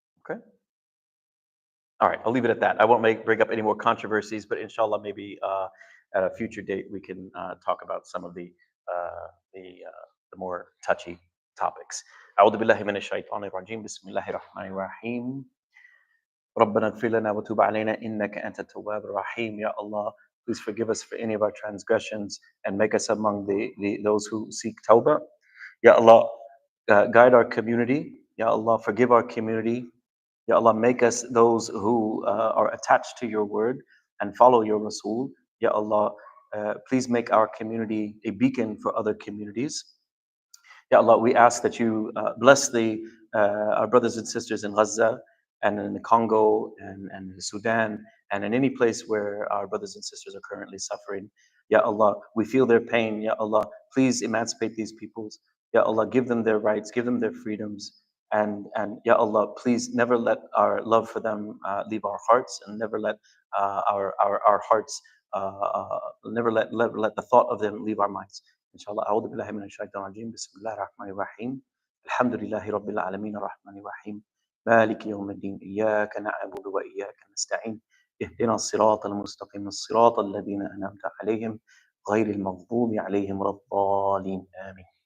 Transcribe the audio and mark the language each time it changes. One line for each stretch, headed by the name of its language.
English: Okay. All right, I'll leave it at that. I won't bring up any more controversies, but inshallah, maybe at a future date we can talk about some of the more touchy topics.
Arabic: أعوذ بالله من الشيطان الرجيم بسم الله الرحمن الرحيم ربنا اغفر لنا وتب علينا إنك أنت التواب الرحيم.
English: Ya Allah, please forgive us for any of our transgressions and make us among those who seek tawbah. Ya Allah, guide our community. Ya Allah, forgive our community. Ya Allah, make us those who are attached to your word and follow your Rasul. Ya Allah, please make our community a beacon for other communities. Ya Allah, we ask that you bless our brothers and sisters in Gaza and in the Congo and the Sudan and in any place where our brothers and sisters are currently suffering. Ya Allah, we feel their pain. Ya Allah, please emancipate these peoples. Ya Allah, give them their rights, give them their freedoms. And Ya Allah, please never let our love for them leave our hearts, and never let our hearts, never let the thought of them leave our minds.
Arabic: Inshallah, أعوذ بالله من الشيطان الرجيم بسم الله الرحمن الرحيم الحمد لله رب العالمين الرحمن الرحيم مالك يوم الدين إياك نعبد وإياك نستعين اهدنا الصراط المستقيم الصراط الذين أنعمت عليهم غير المغضوب عليهم ولا الضالين آمين.